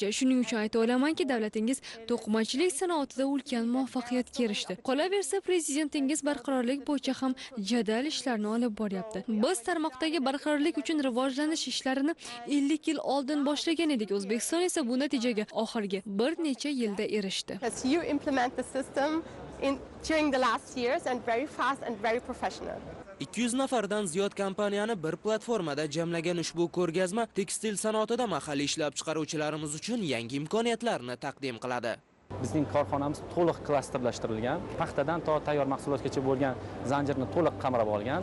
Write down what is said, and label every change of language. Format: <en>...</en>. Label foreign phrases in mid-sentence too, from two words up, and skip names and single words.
<uz>Shuning uchun ayta olamanki, davlatingiz to'qimachilik sanoatida ulkan muvaffaqiyatga erishdi. Qolaversa, prezidentingiz barqarorlik bo'yicha ham jadal ishlarni olib boryapti. Biz tarmoqdagi barqarorlik uchun rivojlanish ishlarini 50 yil oldin boshlagan edik. O'zbekiston esa bu natijaga oxirgi bir necha yilda erishdi.</uz> <en>you implement the system during the last years and very fast and very professional.</en> <uz>200 nafardan ziyod kompaniyani bir platformada jamlagan ushbu ko'rgazma tekstil sanoatida mahalliy ishlab chiqaruvchilarimiz uchun yangi imkoniyatlarni taqdim qiladi. Bizning korxonamiz to'liq klasterlashtirilgan, paxtadan to tayyor mahsulotgacha bo'lgan zanjirni to'liq qamrab olgan.</uz>